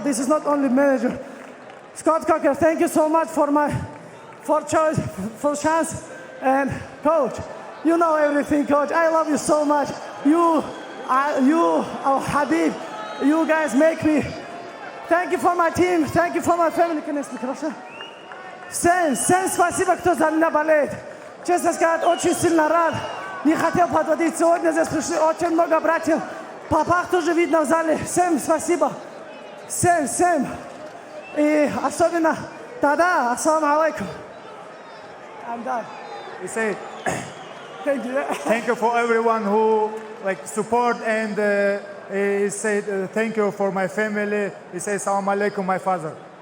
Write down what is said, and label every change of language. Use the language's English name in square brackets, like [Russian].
[English] This is not only manager. Scott Coker, thank you so much for chance. And coach, you know everything, coach. I love you so much. You, Habib, you guys make me. Thank you for my team, thank you for my family. [Russian] Sen спасибо, кто за меня болеет. Честно сказать, очень сильно рад. Не хотел подводить. Сегодня здесь пришли очень много братьев. Папа тоже видно в зале. Всем спасибо. Всем. И особенно Тада, ассаламу алейкум. [English] I'm done. We say Thank you. thank you for everyone who like support and he said thank you for my family. He says salam alaikum, my father.